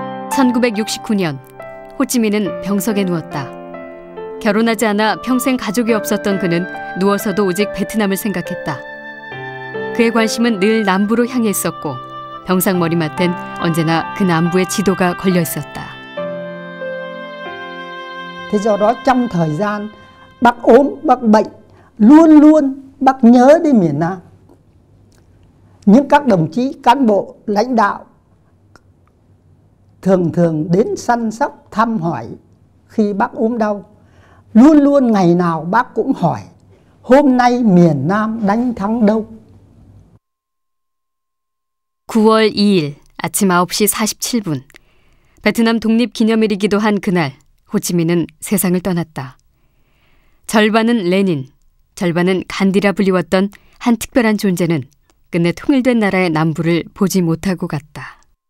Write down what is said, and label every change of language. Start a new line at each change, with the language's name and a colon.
Korean: (1969년) 호찌민은 병석에 누웠다. 결혼하지 않아 평생 가족이 없었던 그는 누워서도 오직 베트남을 생각했다. 그의 관심은 늘 남부로 향해 있었고 병상 머리맡엔 언제나 그 남부의 지도가 걸려 있었다.
Vietnamese: Thế do đó trong thời gian bác ốm, bác bệnh, luôn luôn bác nhớ đến miền Nam. Những các đồng chí cán bộ lãnh đạo thường thường đến săn sóc thăm hỏi khi bác ốm đau. Luôn luôn ngày nào bác cũng hỏi hôm nay miền Nam đánh thắng đâu.
Korean: 9월 2일 아침 9시 47분 베트남 독립기념일이기도 한 그날 호찌민은 세상을 떠났다. 절반은 레닌, 절반은 간디라 불리웠던 한 특별한 존재는 끝내 통일된 나라의 남부를 보지 못하고 갔다.